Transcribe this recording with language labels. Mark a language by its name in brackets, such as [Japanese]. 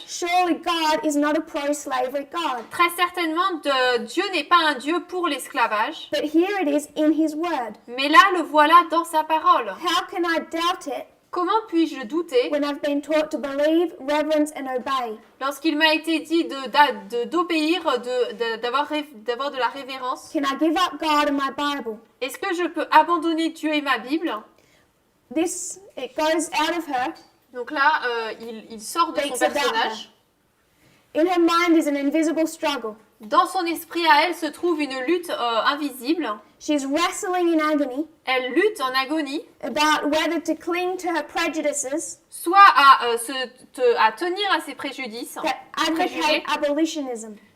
[English] Surely God is not a pro-slavery God. [French] Très certainement, Dieu n'est pas un Dieu pour l'esclavage. [English] But here it is in His Word. [French] Mais là, le voilà dans sa parole. [English] How can I doubt it [French] Comment puis-je douter [English] when I've been taught to believe, reverence and obey? [French] lorsqu'il m'a été dit d'obéir, d'avoir de la révérence? [English] Can I give up God and my Bible? [French] Est-ce que je peux abandonner Dieu et ma Bible? [English] It goes out of her. [French] Donc là, il sort de son [English] Speaks about [French] personnage. [English] In her mind is an invisible struggle. [French] Dans son esprit à elle se trouve une lutte invisible. [English] She's wrestling in agony [French] Elle lutte en agonie, [English] about whether to cling to her prejudices [French] soit à tenir à ses préjudices [English] that advocate abolitionism,